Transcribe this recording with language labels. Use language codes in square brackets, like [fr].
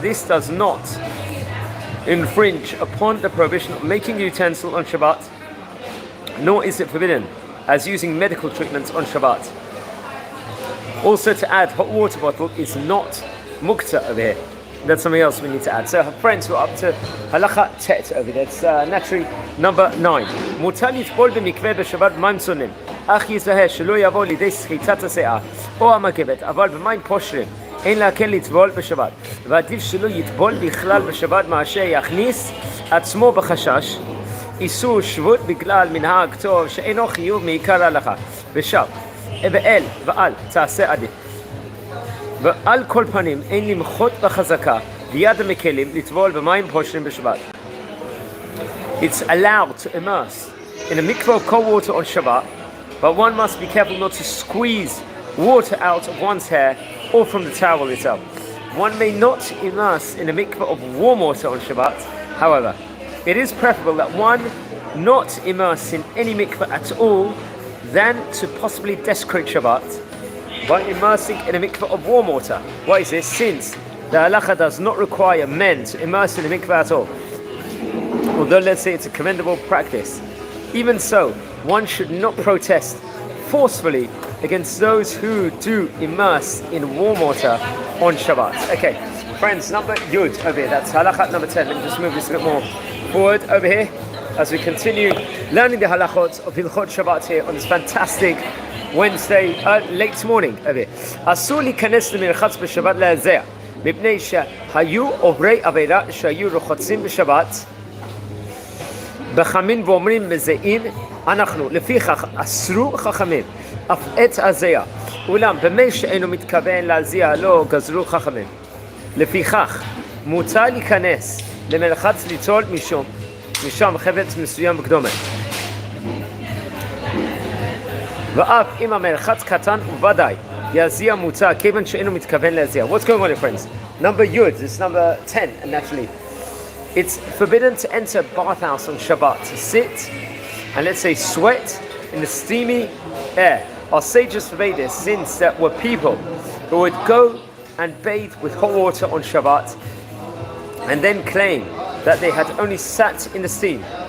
[en] This does not infringe upon the prohibition of making a utensil on Shabbat, nor is it forbidden as using medical treatments on Shabbat. Also, to add hot water bottle is not mukta over here. That's something else we need to add. So, friends, we're up to halacha tet over there. It's naturally number 9. [he] מותר לטבול במקווה בשבת במים צוננים, אך ייזהר שלא יבוא לידי סחיטת השיער או המגבת, אבל במים פושרים אין להקל לטבול בשבת. ועדיף שלא יטבול בכלל בשבת מאשר יכניס עצמו בחשש איסור שבות בגלל מנהג טוב שאינו חיוב מעיקר ההלכה. ושב ואל תעשה עדיף. ועל כל פנים אין למחות בחזקה ביד המקלים לטבול במים פושרים בשבת. [en] It's allowed to immerse in a mikveh of cold water on Shabbat, but one must be careful not to squeeze water out of one's hair or from the towel itself. One may not immerse in a mikveh of warm water on Shabbat. However, it is preferable that one not immerse in any mikveh at all than to possibly desecrate Shabbat by immersing in a mikveh of warm water. Why is this? Since the halacha does not require men to immerse in a mikveh at all, although let's say it's a commendable practice. Even so, one should not protest forcefully against those who do immerse in warm water on Shabbat. Okay, friends, number Yud over here, that's halakha number 10. Let me just move this a bit more forward over here as we continue learning the halachot of Hilchot Shabbat here on this fantastic Wednesday, late morning over here. [he] Asur likanes lemirchatz b'Shabbat le'azeh, mipnei shehayu ovrei avera shehayu rochotzim b'Shabbat בחמין ואומרים מזיין אנחנו לפיכך אסרו חכמים אף את הזיה אולם במי שאינו מתכוון להזיע לא גזרו חכמים לפיכך מותר להיכנס למרחץ ליטול משם חפץ מסוים בקדומה ואף אם המרחץ קטן וודאי יזיע מותר כיוון שאינו מתכוון להזיע. [en] What's going on, friends? Number Yud, this is number 10, and naturally it's forbidden to enter a bathhouse on Shabbat, to sit and let's say sweat in the steamy air. Our sages forbade this since there were people who would go and bathe with hot water on Shabbat and then claim that they had only sat in the steam.